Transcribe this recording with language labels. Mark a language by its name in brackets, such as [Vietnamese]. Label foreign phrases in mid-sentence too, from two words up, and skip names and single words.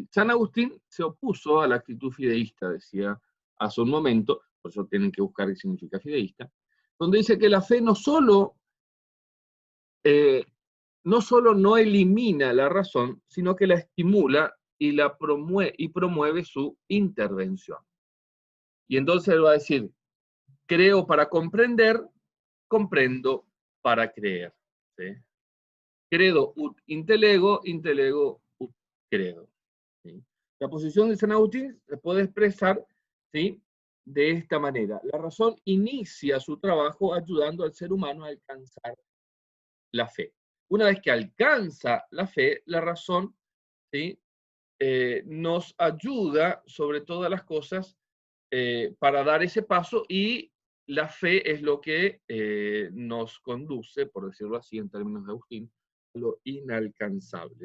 [Spanish] San Agustín se opuso a la actitud fideísta, decía hace un momento, por eso tienen que buscar qué significa fideísta, donde dice que la fe no solo no elimina la razón, sino que la estimula y promueve su intervención. Y entonces él va a decir, creo para comprender, comprendo para creer. ¿Sí? [Latin] Credo ut intellego, intellego ut credo. [Spanish] ¿Sí? La posición de San Agustín se puede expresar, ¿sí?, de esta manera. La razón inicia su trabajo ayudando al ser humano a alcanzar la fe. Una vez que alcanza la fe, la razón, ¿sí?, nos ayuda sobre todas las cosas para dar ese paso, y la fe es lo que nos conduce, por decirlo así en términos de Agustín, a lo inalcanzable.